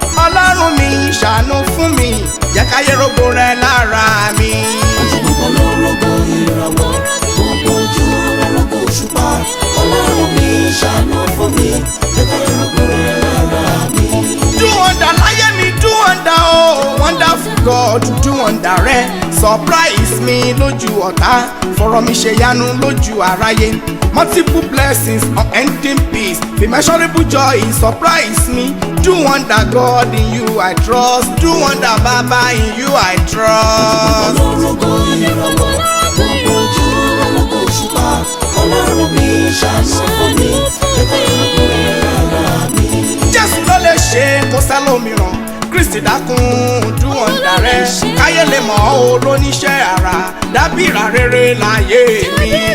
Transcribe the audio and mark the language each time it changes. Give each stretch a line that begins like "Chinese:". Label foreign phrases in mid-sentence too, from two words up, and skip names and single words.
Yoruba: Ọlọ́run mi, ṣàánú fún mi, jẹ́ káyé rògo rẹ lára mi. Ojú gbogbo ló ń rògo ìràwọ̀, gbogbo ojú ló ń rògo òṣùpá. Ọlọ́run mi, ṣàánú fún mi,
English: Do wonder
Yoruba: láyé mi,
English: do wonder o. Wonderful God, do wonder rẹ.
Yoruba: Surprise mi lójú ọ̀tá. Fọ̀rọ̀ mi ṣe yanu lójú aráyé.
English: Multiple blessings, unending peace, immeasurable joy, surprise me. Do wonder God, in you I trust. Do wonder Baba, in you I trust.
Yoruba: Lórúkọ ìràwọ̀, gbogbo ojú lórúkọ òṣùpá. Ọlọ́run mi, ṣàánú fún mi, jẹ́ kó rọrùn ara mi. Jésù ló lè ṣe, kò sẹ́lòmíràn. Kristi dákun,
English: do wonder
Yoruba: rẹ. Káyé lè mọ̀ ọ́, olóníṣẹ́ ara. Dábìrà rere láyé mi.